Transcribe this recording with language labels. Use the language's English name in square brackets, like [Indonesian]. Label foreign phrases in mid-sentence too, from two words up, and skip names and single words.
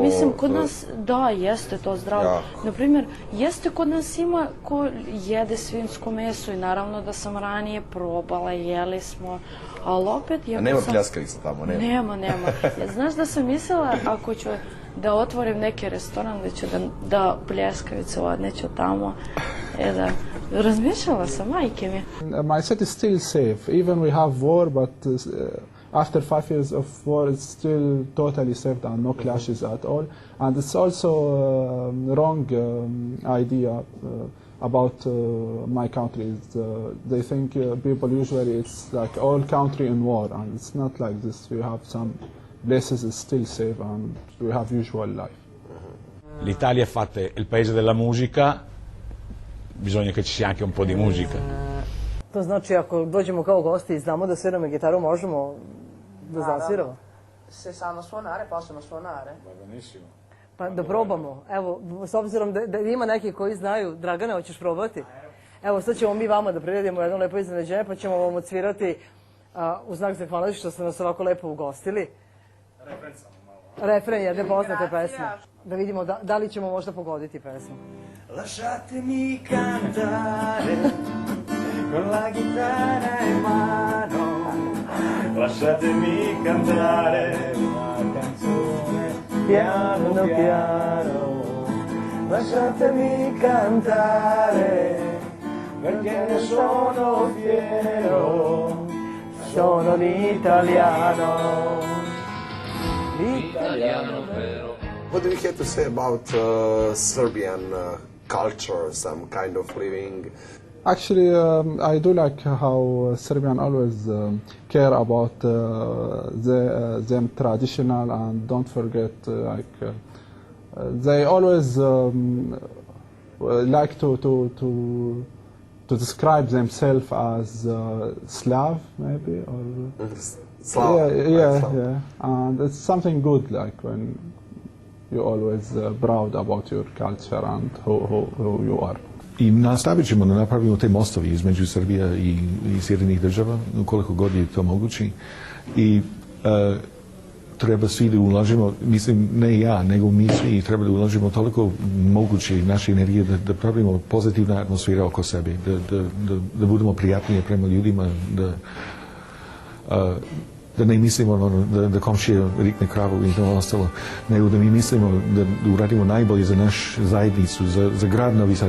[Serbian] Mislim, kod nas, da, jeste to zdravo. Na primjer, jeste kod nas ima ko jede svinjsko meso i naravno da sam ranije probala, jeli smo, ali opet... Nema pljeskavica tamo, nema? Nema. Znaš da sam mislila, ako ću da otvorim neki restoran, da ću da pljeskavice odneću tamo, da... Razmišljala sam, majke mi. [English] My city is still safe. Even we have war, but after 5 years of war, it's still totally safe and no clashes at all. And it's also a wrong idea about my country. They think people usually it's like all country in war, and it's not like this. We have some places is still safe and we have usual life. [Italian] L'Italia è il paese della musica. Bisogna che ci sia anche un po' di musica. [Serbian] To znači ako dođemo kao gosti i znamo da sviramo gitaru, možemo da zasviramo? [Italian] Se samo suonare, possono suonare. [Serbian] Pa da probamo. Evo, s obzirom da ima neki koji znaju, Dragane, hoćeš probati? Evo, sad ćemo mi vama da priredimo jedno lepo iznenađenje, pa ćemo vam odsvirati u znak zahvalnosti što ste nas ovako lepo ugostili. Refren samo malo. Refren jedne poznate pesme. Da vidimo da li ćemo možda pogoditi pesmu. [Italian] Lasciatemi cantare con la chitarra in mano, lasciatemi cantare una canzone piano piano, lasciatemi cantare perché ne sono fiero, sono l'italiano, italiano vero. [English] What do you have to say about Serbian culture, some kind of living? Actually, I do like how Serbians always care about them traditional and don't forget, they always like to describe themselves as Slav, maybe, or Slav. Yeah, and it's something good, like when you always proud about your culture and who you are. [Serbian] I nastavit ćemo da napravimo te mostovi između Srbija i Sjedinjenih država, koliko god je to mogući. I treba svi da ulažemo, mislim ne ja, nego mi svi treba da ulažemo toliko moguće naše energije da pravimo pozitivna atmosfera oko sebe, da budemo prijatnije prema ljudima, da ne mislimo da komšija rikne kravu i to ostalo, nego da mi mislimo da uradimo najbolje za našu zajednicu, za grad Novi Sad.